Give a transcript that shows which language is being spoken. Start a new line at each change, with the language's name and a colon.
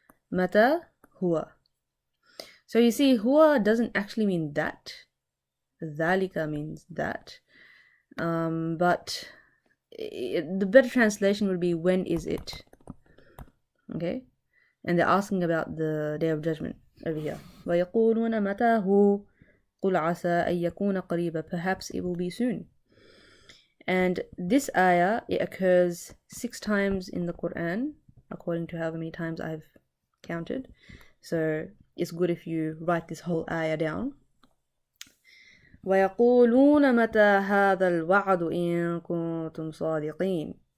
Arabic: Mata huwa.
English: So you see, huwa doesn't actually mean that. Dhalika means that. But the better translation would be, when is it? Okay? And they're asking about the Day of Judgment over here.
Arabic: وَيَقُولُونَ مَتَى هُوَ قُلْ عَسَىٰ أَن يَكُونَ قَرِيبًا,
English: perhaps it will be soon. And this ayah, it occurs 6 times in the Quran, according to however many times I've counted. So it's good if you write this whole ayah down.
Arabic: وَيَقُولُونَ مَتَى هَذَا الْوَعْدُ إِن كُنتُمْ صَادِقِينَ.